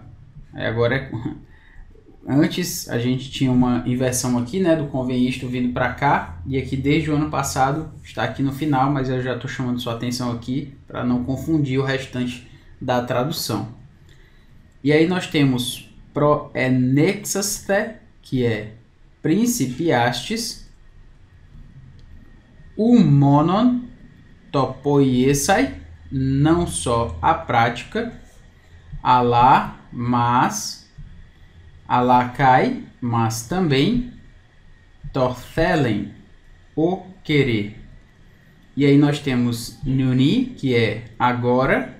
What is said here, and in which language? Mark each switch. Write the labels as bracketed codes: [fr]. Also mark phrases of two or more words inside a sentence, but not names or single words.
[pt] Aí agora, antes a gente tinha uma inversão aqui, né, do convém isto vindo para cá, e aqui desde o ano passado está aqui no final, mas eu já estou chamando sua atenção aqui para não confundir o restante da tradução. E aí nós temos proenexaste, que é principiastes, [el] μόνον τὸ ποιῆσαι, [pt] não só a prática, alá, mas, alakai, mas também, torthelen, o querer. E aí nós temos nuni, que é agora.